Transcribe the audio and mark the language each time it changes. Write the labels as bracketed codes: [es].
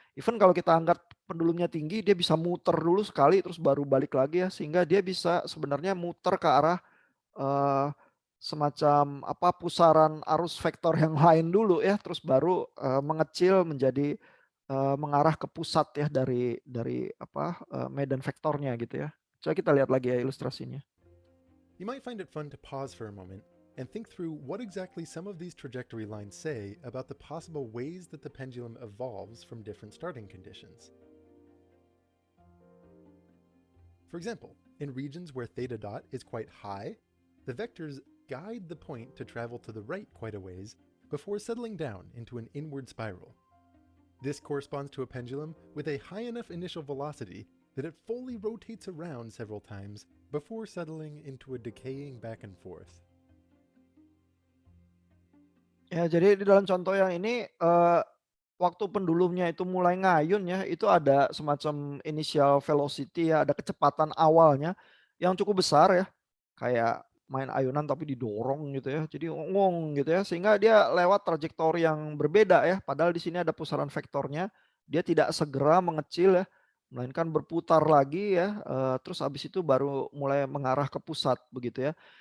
[id] Even kalau kita angkat pendulumnya tinggi, dia bisa muter dulu sekali, terus baru balik lagi ya, sehingga dia bisa sebenarnya muter ke arah Eee, semacam apa, pusaran arus vektor yang lain dulu ya, terus baru, mengecil menjadi, mengarah ke pusat ya dari apa, medan vektornya gitu ya. Coba kita lihat lagi ya ilustrasinya. [en] You might find it fun to pause for a moment and think through what exactly some of these trajectory lines say about the possible ways that the pendulum evolves from different starting conditions. For example, in regions where theta dot is quite high, the vectors guide the point to travel to the right quite a ways before settling down into an inward spiral. This corresponds to a pendulum with a high enough initial velocity that it fully rotates around several times before settling into a decaying back and forth. [id] Ya jadi di dalam contoh yang ini, waktu pendulumnya itu mulai ngayun ya, itu ada semacam initial velocity ya, ada kecepatan awalnya yang cukup besar ya. Kayak main ayunan tapi didorong gitu ya, jadi ngong gitu ya, sehingga dia lewat trajektori yang berbeda ya, padahal di sini ada pusaran vektornya, dia tidak segera mengecil ya, melainkan berputar lagi ya, terus habis itu baru mulai mengarah ke pusat begitu ya.